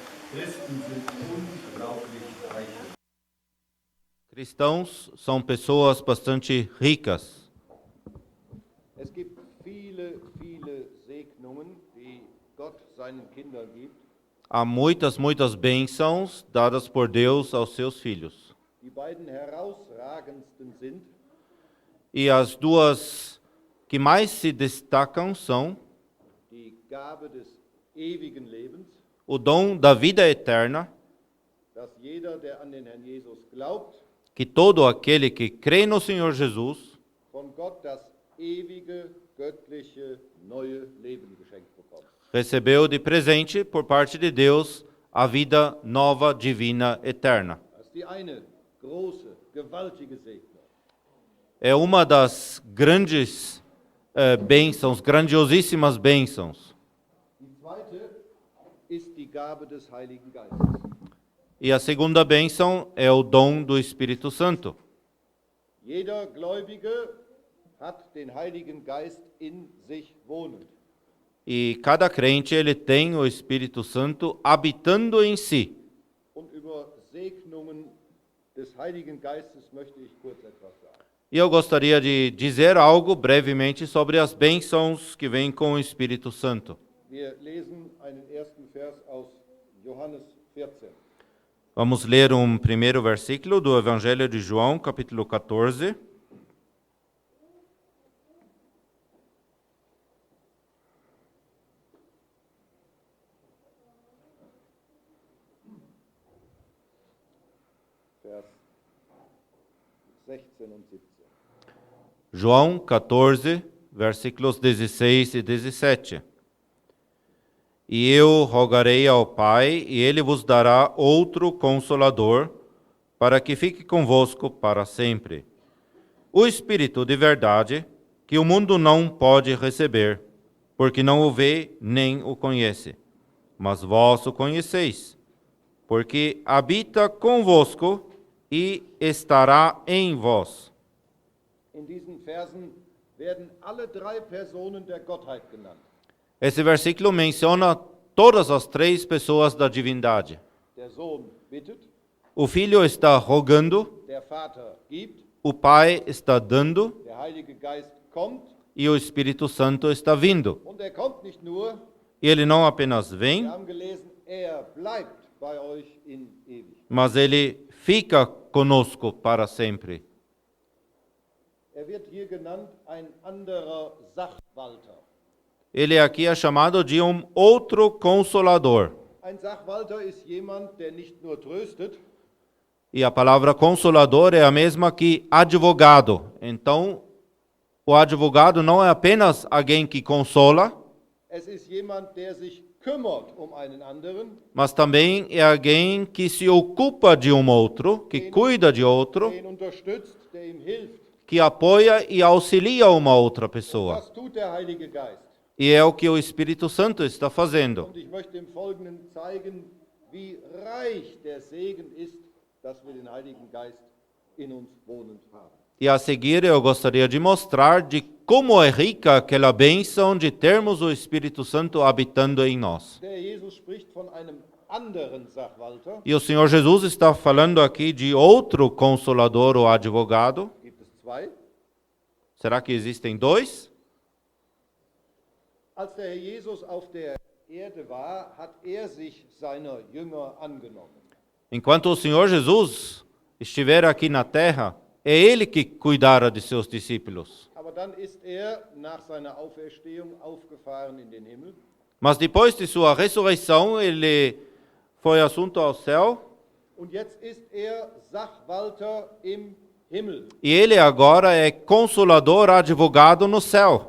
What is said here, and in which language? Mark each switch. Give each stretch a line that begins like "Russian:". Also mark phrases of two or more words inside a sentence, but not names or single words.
German: Christen sind unglaublich reich.
Portuguese: Cristãos são pessoas bastante ricas.
German: Es gibt viele, viele Segnungen, die Gott seinen Kindern gibt.
Portuguese: Há muitas bênçãos dadas por Deus aos seus filhos.
German: Die beiden herausragendsten sind
Portuguese: E as duas que mais se destacam são
German: die Gabe des ewigen Lebens,
Portuguese: o dom da vida eterna,
German: dass jeder, der an den Herrn Jesus glaubt,
Portuguese: que todo aquele que crê no Senhor Jesus
German: von Gott das ewige, göttliche, neue Leben geschenkt bekommt.
Portuguese: recebeu de presente por parte de Deus a vida nova, divina, eterna.
German: Das ist die eine große, gewaltige Segnung.
Portuguese: É uma das grandes bênçãos, grandiosíssimas bênçãos.
German: Die zweite ist die Gabe des Heiligen Geistes.
Portuguese: E a segunda bênção é o dom do Espírito Santo.
German: Jeder Gläubige hat den Heiligen Geist in sich wohnend.
Portuguese: E cada crente ele tem o Espírito Santo habitando em si.
German: Und über Segnungen des Heiligen Geistes möchte ich kurz etwas sagen.
Portuguese: E eu gostaria de dizer algo brevemente sobre as bênçãos que vêm com o Espírito Santo.
German: Wir lesen einen ersten Vers aus Johannes 14.
Portuguese: Vamos ler um primeiro versículo do Evangelho de João, capítulo 14.
German: Vers 16 und 17.
Portuguese: João 14, versículos 16 e 17. E eu rogarei ao Pai, e ele vos dará outro consolador, para que fique convosco para sempre. O Espírito de verdade, que o mundo não pode receber, porque não o vê nem o conhece. Mas vós o conheceis, porque habita convosco e estará em vós.
German: In diesen Versen werden alle drei Personen der Gottheit genannt.
Portuguese: Esse versículo menciona todas as três pessoas da divindade.
German: Der Sohn bittet,
Portuguese: O Filho está rogando,
German: der Vater gibt,
Portuguese: o Pai está dando
German: der Heilige Geist kommt.
Portuguese: e o Espírito Santo está vindo.
German: Und er kommt nicht nur,
Portuguese: E ele não apenas
German: wir
Portuguese: vem,
German: haben gelesen, er bleibt bei euch in Ewigkeit.
Portuguese: mas ele fica conosco para sempre.
German: Er wird hier genannt ein anderer Sachwalter.
Portuguese: Ele aqui é chamado de um outro consolador.
German: Ein Sachwalter ist jemand, der nicht nur tröstet,
Portuguese: E a palavra consolador é a mesma que advogado. Então, o advogado não é apenas alguém que consola,
German: es ist jemand, der sich kümmert um einen anderen,
Portuguese: mas também é alguém que se ocupa de um outro, que cuida de outro,
German: der ihn unterstützt, der ihm hilft.
Portuguese: que apoia e auxilia uma outra pessoa.
German: Das tut der Heilige Geist.
Portuguese: E é o que o Espírito Santo está fazendo.
German: Und ich möchte im Folgenden zeigen, wie reich der Segen ist, dass wir den Heiligen Geist in uns wohnend haben.
Portuguese: E a seguir eu gostaria de mostrar de como é rica aquela bênção de termos o Espírito Santo habitando em nós.
German: Der Jesus spricht von einem anderen Sachwalter.
Portuguese: E o Senhor Jesus está falando aqui de outro consolador ou advogado.
German: Gibt es zwei?
Portuguese: Será que existem dois?
German: Als der Herr Jesus auf der Erde war, hat er sich seiner Jünger angenommen.
Portuguese: Enquanto o Senhor Jesus estiver aqui na terra, é Ele que cuidara de seus discípulos.
German: Aber dann ist er nach seiner Auferstehung aufgefahren in den Himmel.
Portuguese: Mas depois de sua ressurreição, Ele foi assunto ao céu.
German: Und jetzt ist er Sachwalter im Himmel.
Portuguese: E Ele agora é consolador, advogado no céu.